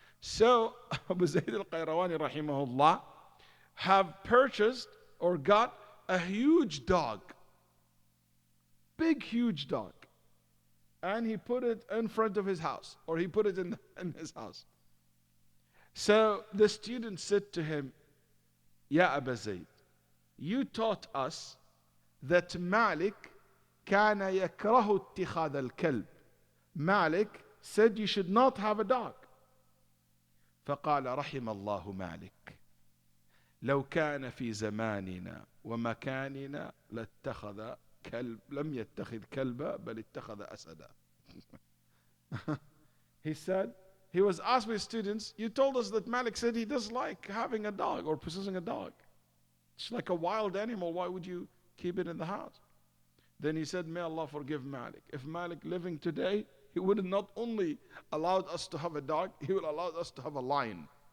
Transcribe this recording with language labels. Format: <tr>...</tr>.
<en>So Abu Zayd al-Qayrawani rahimahullah have purchased or got a huge dog, big huge dog, and he put it in front of his house, or he put it in his house. So the student said to him, Ya Abu Zayd, you taught us that Malik</en> <ar>kana yakrahu ittikhad al-kalb.</ar> <en>Malik said you should not have a dog.</en> <ar>فقال رحم الله مالك لو كان في زماننا ومكاننا لاتخذ كلب لم يتخذ كلبا بل اتخذ أسدا.</ar> <en>He said, he was asked by students, you told us that Malik said he does like having a dog or possessing a dog. It's like a wild animal, why would you keep it in the house? Then he said, may Allah forgive Malik. If Malik living today, he would not only allowed us to have a dog, he would allow us to have a lion.</en>